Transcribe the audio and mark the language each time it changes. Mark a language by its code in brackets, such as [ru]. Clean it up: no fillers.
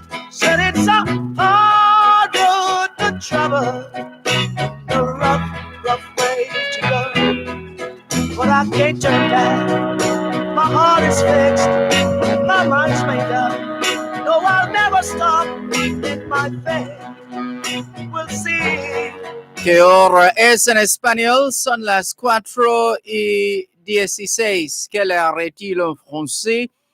[en] Said it's a hard road to travel, a rough way to go. But I can't turn back. My heart is fixed, my mind's made up. No, I'll never stop in my faith. We'll see. [es] Que ahora es en español, son las 4:16. [fr] Quelle heure est-il en français?